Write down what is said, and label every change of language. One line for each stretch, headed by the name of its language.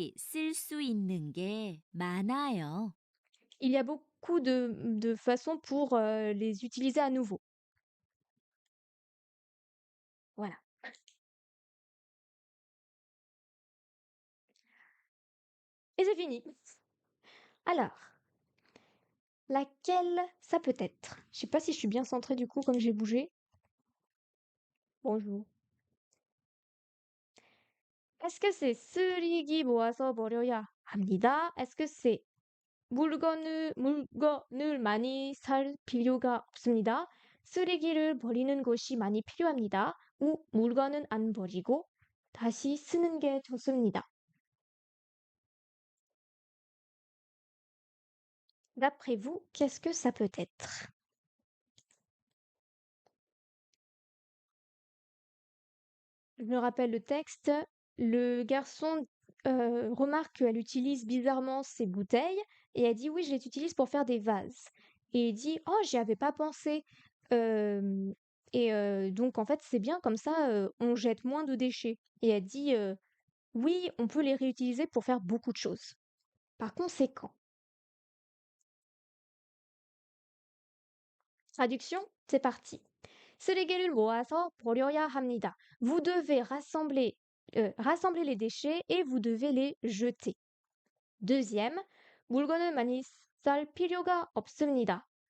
Korean: 다시 쓸 수 있는 게 많아요.
French: Il y a beaucoup de façons pour les utiliser à nouveau. Voilà. Et c'est fini. Alors, laquelle ça peut être? Je sais pas si je suis bien centrée du coup, comme j'ai bougé. Bonjour. Est-ce que c'est
Korean: 쓰레기 모아서 버려야 합니다?
French: Est-ce que c'est
Korean: 물건을 많이 살 필요가 없습니다. 쓰레기를 버리는 것이 많이 필요합니다.
French: ou
Korean: 물건은 안 버리고 다시 쓰는 게 좋습니다.
French: D'après vous, qu'est-ce que ça peut être? Je me rappelle le texte. Le garçon remarque qu'elle utilise bizarrement ses bouteilles et elle dit oui, je les utilise pour faire des vases. Et il dit oh, j'y avais pas pensé. Donc en fait, c'est bien comme ça, on jette moins de déchets. Et elle dit oui, on peut les réutiliser pour faire beaucoup de choses. Par conséquent, traduction, c'est parti.
Korean: 쓰레기를 모아서 버려야 합니다.
French: Vous devez rassembler les déchets et vous devez les jeter.
Korean: Deuxième, 물건을 많이 쌀 필요가 없습니다.